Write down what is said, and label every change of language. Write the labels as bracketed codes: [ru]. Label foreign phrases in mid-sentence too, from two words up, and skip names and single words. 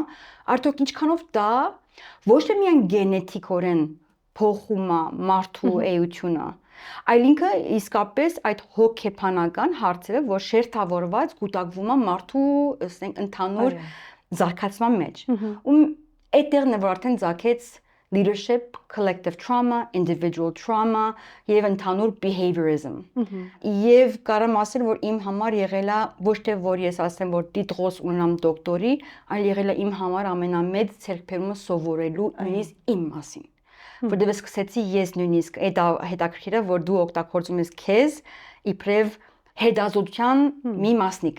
[hy] արդյոք ինչքանով դա ոչ թե միայն գենետիկորեն փոխում է մարդու էությունը, այլ ինքը իսկապես այդ հոգեբանական հարցերը, որ շերտավորված կուտակվում է մարդու, ասենք, ընդհանուր զարգացման մեջ։ Ու այդտեղն է որ արդեն ցակեց [en] leadership, collective trauma, individual trauma [hy] եւ ընդհանուր behaviorism։ Եվ կարամ ասել, որ իմ համար եղել է ոչ թե որ ես ասեմ, որ տիտղոս ունենամ դոկտորի, այլ եղել է իմ համար ամենամեծ ցերկբերումը սովորելու նույնիսկ իմ մասին։ Որտեղ սկսեցի ես նույնիսկ այդ հետաքրքիր է, որ դու օգտագործում ես քեզ իբրև հետազոտության մի մասնիկ։